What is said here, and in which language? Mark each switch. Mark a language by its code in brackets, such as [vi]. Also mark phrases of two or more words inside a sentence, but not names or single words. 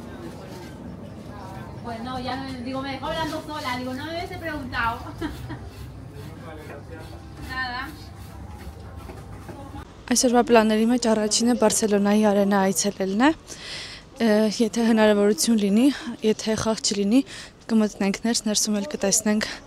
[es] Bueno, ya digo, me dejó hablando sola, digo, no me hubiese preguntado. Nada. [hy] Այսօրվա պլանների մեջ առաջինը Բարսելոնայի արենա այցելելն է։ Եթե հնարավորություն լինի, եթե խաղ չլինի, կմտնենք ներս, ներսում էլ կտեսնենք